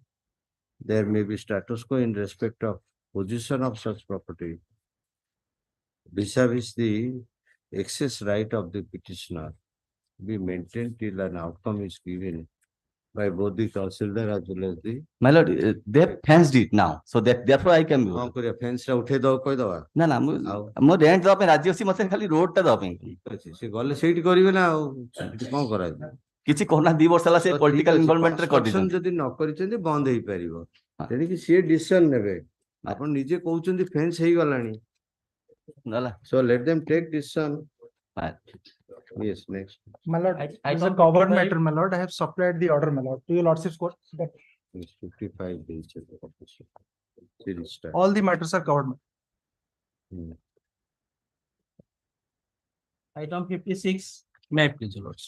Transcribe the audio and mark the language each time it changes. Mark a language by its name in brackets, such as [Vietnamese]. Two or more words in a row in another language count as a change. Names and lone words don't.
[English] There may be status quo in respect of position of such property vis-a-vis the excess right of the petitioner be maintained till an outcome is given by both the Tahsildar as well as the. My lord, they have fenced it now, so that therefore I can. [Odia] କଣ କରିବା ଫେନ୍ସ ଟା ଉଠେଇ ଦବ କହିଦବା ନା ନା ମୁଁ ରେଣ୍ଟ ଦବା ପାଇଁ ରାଜି ଅଛି, ମତେ ଖାଲି ରୋଡ ଟା ଦବା ପାଇଁ। ସେ ଗଲେ ସେଇଠି କରିବେ ନା ଆଉ ସେଠି କଣ କରାଯିବ କିଛି କରୋନା 2 ବର୍ଷ ହେଲା ସେ [English] political involvement [Odia] ରେ କରିଦେଇଛନ୍ତି। ଯଦି ନ କରିଛନ୍ତି ବନ୍ଦ ହେଇପାରିବ ତେଣିକି ସିଏ ଡିସିସନ ନେବେ। ଆପଣ ନିଜେ କହୁଛନ୍ତି ଫେନ୍ସ ହେଇଗଲାଣି [English] So let them take decision. Yes, next. My lord, I it's a don't covered think matter, my lord. I have supplied the order, my lord, to your lordship's court. That It's 55 days. Series start. all the matters are covered. Hmm. Item 56, may I please, your lords?